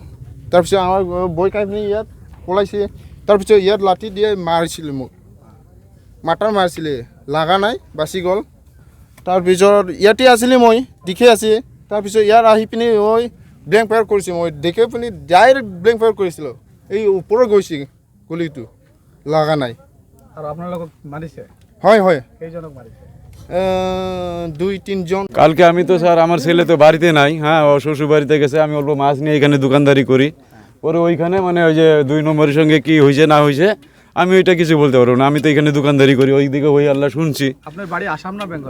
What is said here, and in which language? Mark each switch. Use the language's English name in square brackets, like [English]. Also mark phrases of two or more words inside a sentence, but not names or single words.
[Assamese] তাৰপিছত আমাৰ বই কাই পিনে ইয়াত পলাইছে। তাৰপিছত ইয়াত লাঠি দিয়ে মাৰিছিলে, মোক মাটাৰ মাৰিছিলে, লাগা নাই, বাচি গ'ল। তাৰপিছত ইয়াতে আছিলে, মই দেখি আছে। তাৰপিছত ইয়াত আহি পিনে মই [English] blank fire [Assamese] কৰিছোঁ। মই দেখি পিনে [English] direct blank fire [Assamese] কৰিছিলোঁ, এই ওপৰত গৈছে গুলিটো, লাগা নাই। আৰু আপোনাৰ লগত মাৰিছে? হয় হয়, কেইজনক মারিছে? 2-3 জন। [Bangla] কালকে আমি তো স্যার, আমার ছেলে তো বাড়িতে নাই, হ্যাঁ ও শ্বশুর বাড়িতে গেছে। আমি অল্প মাছ নিয়ে এখানে দোকানদারি করি। পরে ওইখানে মানে ওই যে 2 নম্বরের সঙ্গে কি হয়েছে না হয়েছে আমি ওইটা কিছু বলতে পারবো না। আমি তো এখানে দোকানদারি করি, ওই দিকে ওই আল্লাহ শুনছি। আপনার বাড়ি আসাম না বেঙ্গল?